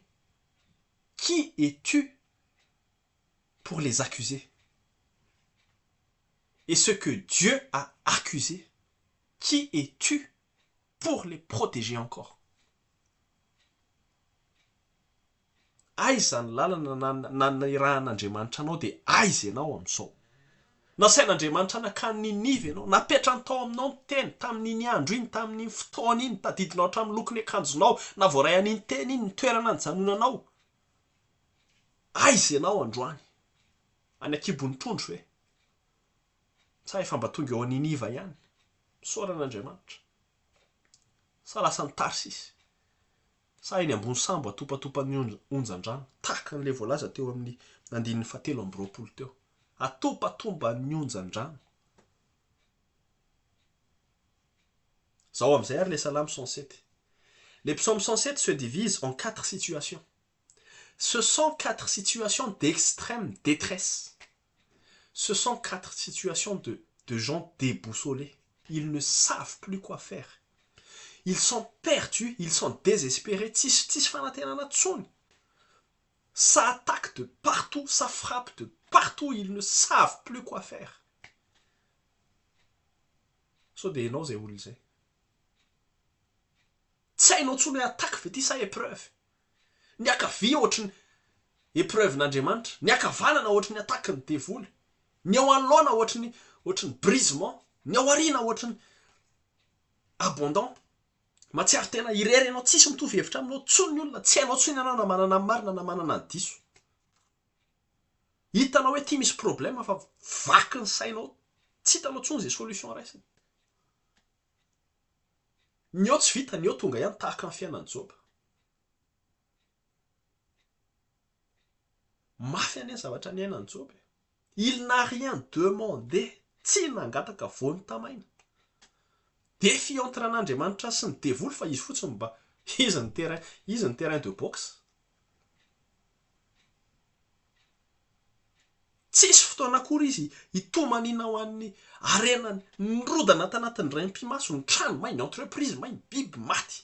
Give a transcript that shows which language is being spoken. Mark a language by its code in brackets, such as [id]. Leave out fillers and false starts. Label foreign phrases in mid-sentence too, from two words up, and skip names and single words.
[fr] Qui es-tu pour les accuser? Et ce que Dieu a accusé, qui es-tu pour les protéger encore? [mg] aiza ny lalana nanirahan'Andriamanitra anao dia aiza ianao amin'izao. Nasain'Andriamanitra anaka ny Ninive ianao, napetrany tao aminao ny teny tamin'iny andro iny, tamin'iny fotoana iny, tadidinao hatramin'ny lokony akanjonao, na voaray an'iny teny iny, ny toerana nijanonanao. Aiza ianao androany? Any Akibony Trondro ve? Sa efa mba tonga eo Niniva ihany? Misaoran'Andriamanitra. Sa lasany Tarsisy? Sa eny ambony sambo atopatopan'ny onjan-drano, tahaka an'ilay voalaza teo amin'ny 7 teo. Atopatomban'ny onjan-drano. Zao am'izay ary [fr] les Salame [mg] 107. [fr] Les psaumes 107 se divisent en 4 situations. Ce sont 4 situations d'extrême détresse. Ce sont 4 situations de gens déboussolés. Ils ne savent plus quoi faire. Ils sont perdus, ils sont désespérés. Ça attaque de partout, ça frappe de partout, ils ne savent plus quoi faire. [mg] So de hainao zay olo zay. Tsy hainao tsony attaque ve ty sa épreuve. Ny akavia ohatrany épreuve-n'Andriamanitra, ny akavanana ohatrany attaque ny devoly, ny ao anoloana ohatrany brisement, ny ao aoriana ohatrany abondant. Matsiaro tena irery anao tsisy mitovy hevitra aminao tsony ny olona, tsy hainao tsony ianao na manana ny marina na manana ny diso. Hitanao hoe ty misy problème fa vaky ny sainao, tsy hitanao tsony zay solution raisiny. Ny ao tsy vita, ny ao tonga ihany tahaka ny fiainan'i Job. Mafy ane zavatra niainan'i Job. [fr] Il n'a rien demandé, [mg] tsy nangataka voany tamaina. Défi entre an'Andriamanitra sy ny devoly fa izy fotsiny mba izy ny [fr] terrain de boxe. [mg] Tsisy fotoana akory izy hitomanina ho an'ny arenany, nirodana tanatin'ny raim-pimaso, ny trano mainy, entreprise mainy, biby maty.